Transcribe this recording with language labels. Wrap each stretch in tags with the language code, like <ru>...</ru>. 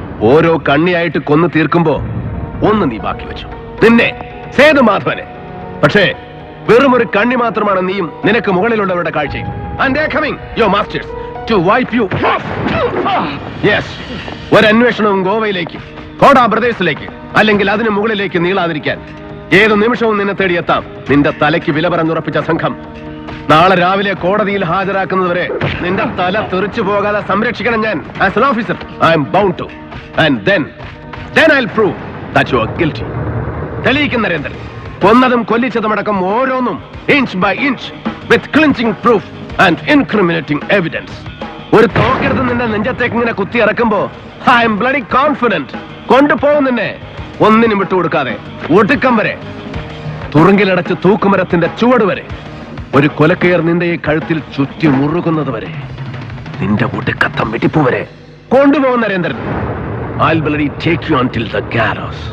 <ml>ഓരോ കണ്ണിയായിട്ട് കൊന്നു തീർക്കുമ്പോ ഒന്ന് നീ ബാക്കി വെച്ചു, നിന്നെ, സേതുമാധവനെ. പക്ഷേ വെറും ഒരു കണ്ണി മാത്രമാണ് നീയും നിനക്ക് മുകളിലുള്ളവരുടെ കാഴ്ചയും.</ml> <en>And they are coming, your masters, to wipe you.</en> <ml>Yes, ഒരു അന്വേഷണവും ഗോവയിലേക്ക്, കോടാ ബ്രദേഴ്സിലേക്ക്, അല്ലെങ്കിൽ അതിന് മുകളിലേക്ക് നീളാതിരിക്കാൻ ഏത് നിമിഷവും നിന്നെ തേടിയെത്താം. നിന്റെ തലയ്ക്ക് വില പറഞ്ഞുറപ്പിച്ച സംഘം നാളെ രാവിലെ കോടതിയിൽ ഹാജരാക്കുന്നതുവരെ നിന്റെ തല തെറിച്ചു പോകാതെ സംരക്ഷിക്കണം ഞാൻ.</ml> <en>As an officer, I am bound to. And then I'll prove that you are guilty.</en> <ml>തെളിയിക്കും നരേന്ദ്രൻ. കൊന്നതും കൊല്ലിച്ചതുമടക്കം ഓരോന്നും</ml> <en>Inch by inch, with clinching proof and incriminating evidence.</en> <ml>ഒരു തോക്കെടുത്ത് നിന്റെ നെഞ്ചത്തേക്ക് ഇങ്ങനെ കുത്തി ഇറക്കുമ്പോ</ml> <en>I'm bloody confident</en> <ml>കൊണ്ടുപോകും നിന്നെ, ഒന്നിനും വിട്ടുകൊടുക്കാതെ, ഒടുക്കം വരെ, തുറുങ്കിലടച്ച് തൂക്കുമരത്തിന്റെ ചുവട് വരെ, ഒരു കൊലക്കയർ നിന്റെ ഈ കഴുത്തിൽ ചുറ്റി മുറുകുന്നത് വരെ, നിന്റെ ഒടുക്കത്തം വെട്ടിപ്പ് വരെ കൊണ്ടുപോകും Narendran.</ml> <en>I'll bloody take you until the gallows.</en>